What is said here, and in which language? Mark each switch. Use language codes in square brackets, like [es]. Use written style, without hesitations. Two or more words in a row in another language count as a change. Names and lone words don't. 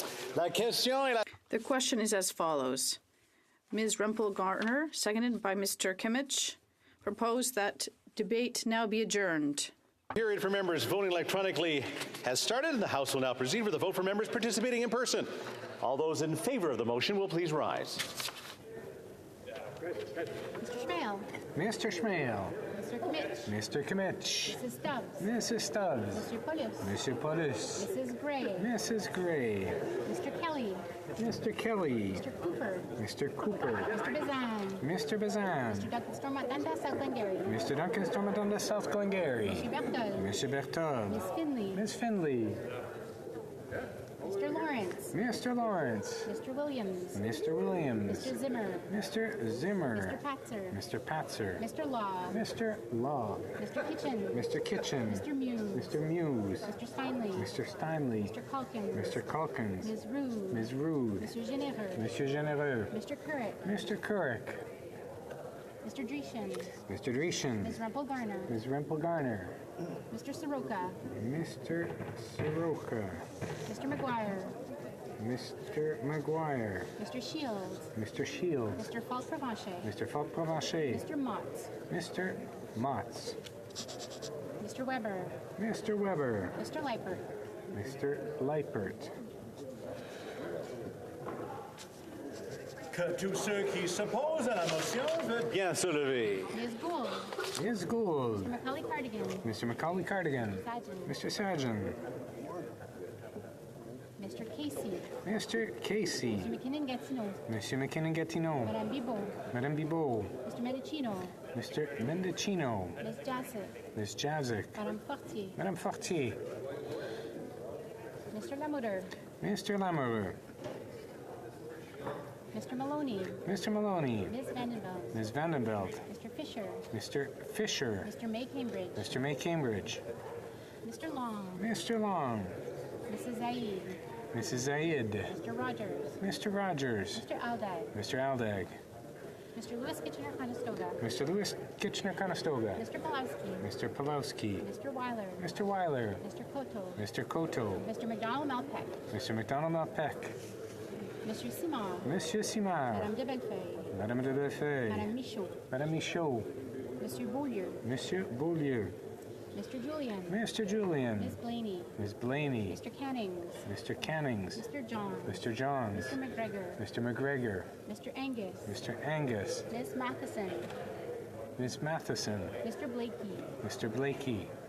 [fr] La question est la... [en] The question is as follows. Ms. Rempel-Garner, seconded by Mr. Kimmich, proposed that debate now be adjourned. Period for members voting electronically has started, and the House will now proceed with the vote for members participating in person. All those in favor of the motion will please rise. Mr. Schmale. Mr. Schmale. Mr. Kimmich. Mr. Kimmich. Mrs. Stubbs. Mrs. Stubbs. Mr. Paulus. Mr. Paulus. Mrs. Gray. Mrs. Gray. Mr. Kelly. Mr. Kelly. Mr. Cooper. Mr. Cooper. Mr. Bazan. Mr. Bazan. Mr. Duncan Stormont Dundas, South Glengarry. Mr. Duncan Stormont Dundas, South Glengarry. Mr. Berthold. Mr. Berthold. Miss Finley. Miss Finley. Mr. Lawrence. Mr. Lawrence. Mr. Williams. Mr. Williams. Mr. Zimmer. Mr. Zimmer. Mr. Patzer. Mr. Patzer. Mr. Law. Mr. Law. Mr. Kitchen. Mr. Kitchen. Mr. Muse. Mr. Muse. Mr. Steinley. Mr. Steinley. Mr. Calkins. Mr. Calkins. Ms. Rude. Ms. Rude. Mr. Généreux. Monsieur Généreux. Mr. Currick. Mr. Currick. Mr. Dreeshen. Mr. Dreeshen. Ms. Rempel-Garner. Ms. Rempel-Garner. Mr. Soroka. Mr. Soroka. Mr. McGuire. Mr. Maguire. Mr. Shields. Mr. Shields. Mr. Falk-Provencher. Mr. Falk-Provencher. Mr. Motts. Mr. Motts. Mr. Weber. Mr. Weber. Mr. Leipert. Mr. Leipert. [fr] Que tous ceux qui s'opposent à la motion veulent bien se lever. [en] Ms. Gould. Ms. Gould. Mr. Macaulay Cardigan. Mr. Macaulay Cardigan. Sajjan. Mr. Sajjan. Mr. Casey. Mr. Casey. Mr. McKinnon-Gatineau. Monsieur McKinnon-Gatineau. Madame Bibot. Madame Bibot. Mr. Medicino. Mr. Mendicino. Ms. Jassic. Ms. Jazic. Madame Fortier. Madame Fortier. Mr. Lamoureux. Mr. Lamoureux. Mr. Maloney. Mr. Maloney. Ms. Vandenbelt. Ms. Vandenbelt. Mr. Fisher. Mr. Fisher. Mr. May Cambridge. Mr. May Cambridge. Mr. Long. Mr. Long. Mrs. Zaid. Mrs. Zaid. Mr. Rogers. Mr. Rogers. Mr. Aldag. Mr. Aldag. Mr. Lewis Kitchener-Conestoga. Mr. Lewis Kitchener-Conestoga. Mr. Pulowski. Mr. Pulowski. Mr. Weiler. Mr. Weiler. Mr. Koto. Mr. Koto. Mr. McDonald-Malpeck. Mr. McDonald-Malpeck. Mr. Simard. Monsieur Simard. Madame de Bellefeuille. Madame de Bellefeuille. Madame Michaud. Madame Michaud. Mr. Beaulieu. Monsieur Beaulieu. Mr. Julian. Mr. Julian. Ms. Blaney. Ms. Blaney. Mr. Cannings. Mr. Cannings. Mr. John. Mr. Johns. Mr. McGregor. Mr. McGregor. Mr. Angus. Mr. Angus. Ms. Matheson. Ms. Matheson. Mr. Blakey. Mr. Blakey.